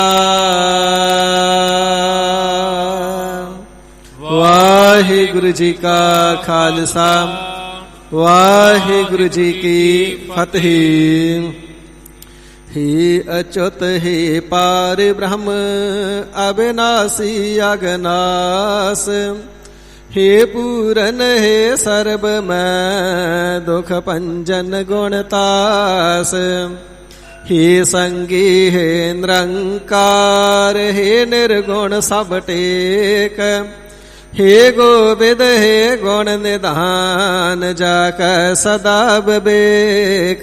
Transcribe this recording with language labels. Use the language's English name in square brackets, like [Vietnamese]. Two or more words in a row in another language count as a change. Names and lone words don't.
[Punjabi] ਵਾਹਿਗੁਰੂ ਜੀ ਕਾ ਖਾਲਸਾ, ਵਾਹਿਗੁਰੂ ਜੀ ਕੀ ਫਤਿਹ। ਹੀ ਅਚੁਤ ਹੀ ਪਾਰ ਬ੍ਰਹਮ ਅਬਿਨਾਸੀ ਅਗਨਾਸ, ਹੇ ਪੂਰਨ ਹੇ ਸਰਬ ਮੈ ਦੁਖ ਪੰਜਨ ਗੁਣਤਾਸ। ਹੇ ਸੰਗੀ ਹੇ ਨਿਰੰਕਾਰ ਹੇ ਨਿਰਗੁਣ ਸਭ ਟੇਕ। ਹੇ ਗੋਵਿੰਦ ਹੇ ਗੁਣ ਨਿਧਾਨ ਜਾਕ ਸਦਾ ਵਿਵੇਕ।